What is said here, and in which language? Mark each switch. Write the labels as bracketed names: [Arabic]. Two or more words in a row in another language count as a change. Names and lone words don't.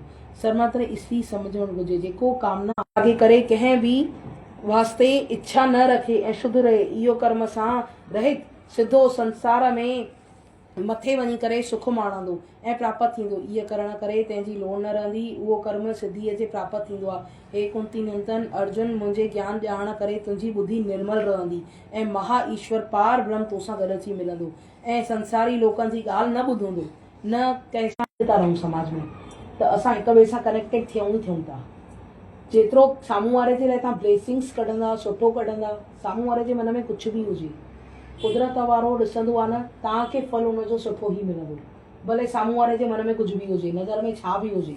[Sindhi] सर्वत्र ईसवी सम्झणु घुरिजे, जेको कामना आगे करे कंहिं बि वास्ते इच्छा न रखे ऐं शुद्ध रहे, इहो कर्म सां रहित सिधो संसार में मथे वञी करे सुख माणंदो ऐं प्राप्त थींदो। इहा करण करे तंहिंजी लोड़ न रहंदी, उहो कर्म सिद्धीअ जे प्राप्त थींदो आहे। हे कुंती नंदन अर्जुन, मुंहिंजे ज्ञान ॼाण करे तुंहिंजी बुद्धि निर्मल रहंदी ऐं महा ईश्वर पार ब्रह्म तोसां गॾु अची मिलंदो ऐं संसारी लोकनि जी ॻाल्हि न ॿुधंदो, न कंहिंसां था रहूं समाज में, त असां हिक ॿिए सां कनेक्टेड थियूं था। जेतिरो साम्हूं वारे जे लाइ तव्हां ब्लेसिंग्स कढंदा, सुठो कढंदा, साम्हूं वारे जे मन में कुझु बि हुजे, कुदरत वारो ॾिसंदो आहे न, तव्हांखे फल हुनजो सुठो ई मिलंदो, भले साम्हूं वारे जे मन में कुझु बि हुजे, नज़र में छा बि हुजे।